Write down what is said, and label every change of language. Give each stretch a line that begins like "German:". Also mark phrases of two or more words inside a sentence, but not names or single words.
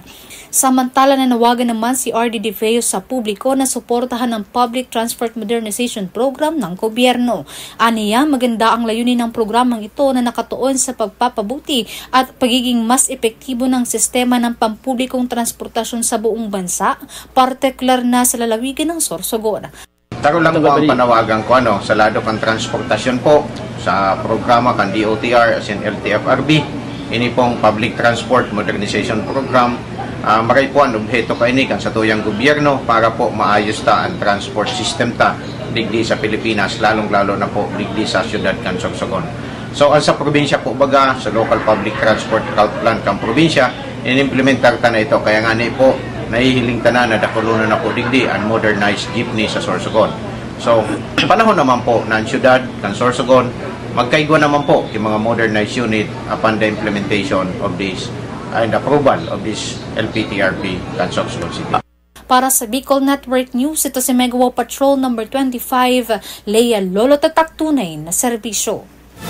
Filipino: Samantala, nanawagan naman si R.D. Defeo sa publiko na suportahan ang Public Transport Modernization Program ng gobyerno. Aniya, maganda ang layunin ng programang ito na nakatuon sa pagpapabuti at pagiging mas epektibo ng sistema ng pampublikong transportasyon sa buong bansa, partikular na sa lalawigan ng Sorsogon.
Bikol: Taro lang po ang panawagan ko sa lado ng transportasyon po sa programa kan DOTR as in LTFRB. Ini pong Public Transport Modernization Program. Maray po ang objeto kainikan sa tuyang gobyerno para po maayos ta ang transport system ta digdi sa Pilipinas, lalong-lalo na po digdi sa Ciudad kan Sorsogon. So, sa probinsya po baga, sa Local Public Transport Route Plan kang probinsya, inimplementar ta na ito. Kaya nga po, nahihiling ta na dakulunan na po digdi ang modernized jeepney sa Sorsogon. So, panahon naman po na ang Ciudad kan Sorsogon, magkaigwa naman po yung mga modernized unit
English: upon the implementation of this
Bikol: and approval of this LPTRP kan Sorsogon City.
Filipino: Para sa Bicol Network News, ito si Megapo Patrol number 25, Leia Lolo, tatak tunay na serbisyo.